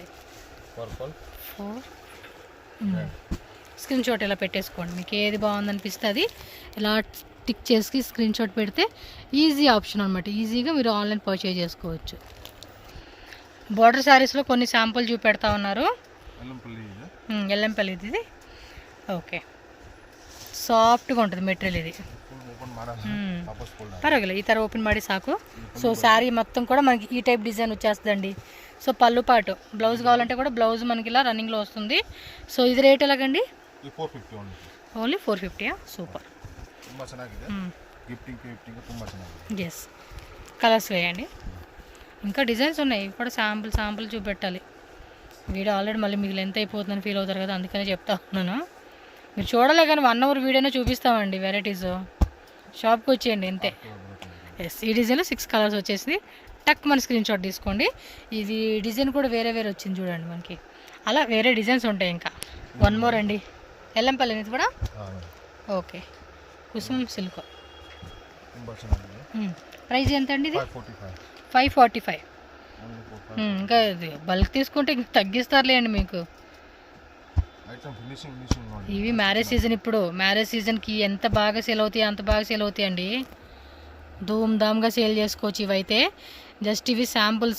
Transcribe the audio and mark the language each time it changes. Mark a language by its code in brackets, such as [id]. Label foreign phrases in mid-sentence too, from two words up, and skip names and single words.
[te] 4 [en] screen shot [te] ఇలా పెట్టేసుకోండి, మీకు ఏది బాగుందనిపిస్తుంది ఇలా టిక్ చేసి స్క్రీన్ షాట్ పెడితే [en] easy option [te] అనమాట. ఈజీగా మీరు [en] online purchase [te] చేసుకోవచ్చు. [en] border sarees [te] కొన్ని శాంపుల్ చూపెడతా ఉన్నారు. ఎల్లంపల్లి ఇది. ఓకే, సాఫ్ట్గా ఉంటుంది మెటీరియల్. ఇది [kn] ವಾಪಸ್ ಫೋಲ್ಡ್ ಪರವಾಗಿಲ್ಲ ಈ ಥರ ಓಪನ್ ಮಾಡಿ ಸಾಕು. [te] సో శారీ మొత్తం కూడా మనకి ఈ [en] type design [te] వచ్చేస్తుందండి. సో పళ్ళు పాటు బ్లౌజ్ కావాలంటే కూడా బ్లౌజ్ మనకి ఇలా రన్నింగ్లో వస్తుంది. సో ఇది రేట్ ఎలాగండి? 450 [en] only 450. super, [kn] ತುಂಬ ಚೆನ್ನಾಗಿದೆ. గిఫ్టింగ్ ತುಂಬ ಚೆನ್ನಾಗಿದೆ. [te] ఎస్, కలర్స్ వేయండి. ఇంకా డిజైన్స్ ఉన్నాయి, ఇవి కూడా శాంపుల్ చూపెట్టాలి. [en] video already [te] మళ్ళీ మీకు లెంత్ అయిపోతుందని ఫీల్ అవుతారు కదా, అందుకనే చెప్తా ఉన్నాను. మీరు చూడలే కానీ 1 అవర్ వీడియోనే చూపిస్తామండి. [en] varieties shop [te] వచ్చేయండి అంతే. ఎస్, ఈ డిజైన్లో 6 కలర్స్ వచ్చేసి టక్ మన [en] screen shot [te] తీసుకోండి. ఇది డిజైన్ కూడా వేరే వచ్చింది చూడండి మనకి. అలా వేరే డిజైన్స్ ఉంటాయి. ఇంకా 1 మోర్ అండి. ఎల్లంపల్లి ఇది కూడా ఓకే. కుసుమ్ సిల్క్ [kn] ತುಂಬ ಚೆನ್ನಾಗಿದೆ. [te] ప్రైస్ ఎంత అండి ఇది? 545. 545. ఇంకా ఇది బల్క్ తీసుకుంటే ఇంక తగ్గిస్తారులేండి మీకు. [en] item finishing [kn] ನೋಡಿ. [te] ఇవి [en] marriage season, [te] ఇప్పుడు [en] marriage season [te] ఎంత బాగా సేల్ అవుతాయి అంత బాగా సేల్ అవుతాయి అండి. ధూమ్ధామ్గా సేల్ చేసుకోవచ్చు. ఇవైతే జస్ట్ ఇవి శాంపుల్స్.